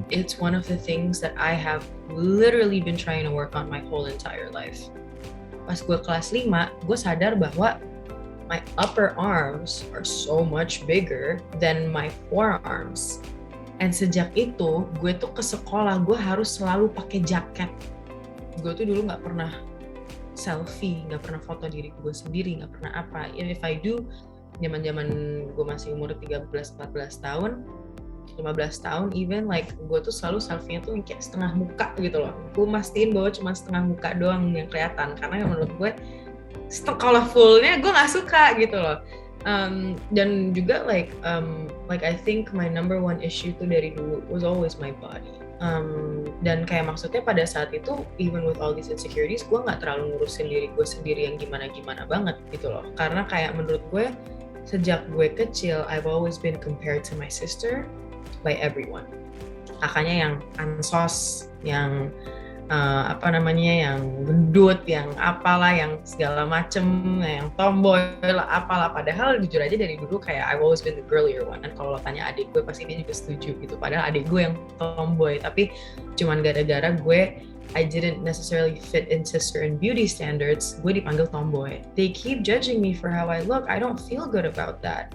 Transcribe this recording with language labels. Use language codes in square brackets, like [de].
[en] It's one of the things that I have literally been trying to work on my whole entire life. [id] Pas gue kelas 5, gue sadar bahwa [en] my upper arms are so much bigger than my forearms. [id] And sejak itu, gue tuh ke sekolah, gue harus selalu pakai jaket. Gue tuh dulu nggak pernah selfie, nggak pernah foto diri gue sendiri, nggak pernah apa. [en] If I do, [id] zaman-zaman gue masih umur 13-14 tahun, 15 tahun even, like gue tuh selalu selfie-nya tuh kayak setengah muka gitu loh. Gue mastiin bahwa cuma setengah muka doang yang kelihatan, karena menurut gue kalau full-nya gue nggak suka gitu loh. [en] Dan juga like I think my number one issue [id] tuh dari dulu [en] was always my body. [id] Dan kayak maksudnya pada saat itu, [en] even with all these insecurities, [id] gue nggak terlalu ngurusin diri gue sendiri yang gimana-gimana banget gitu loh. Karena kayak menurut gue, sejak gue kecil, [en] I've always been compared to my sister by everyone. [id] Kakaknya yang ansos, yang yang gendut, yang apalah, yang segala macem, yang tomboy lah, apalah. Padahal jujur aja dari dulu kayak [en] I've always been the girlier one. [id] Dan kalau lo tanya adik gue, pasti dia juga setuju gitu. Padahal adik gue yang tomboy, tapi cuman gara-gara gue [en] I didn't necessarily fit into certain beauty standards, [id] gue dipanggil tomboy. [en] They keep judging me for how I look. I don't feel good about that.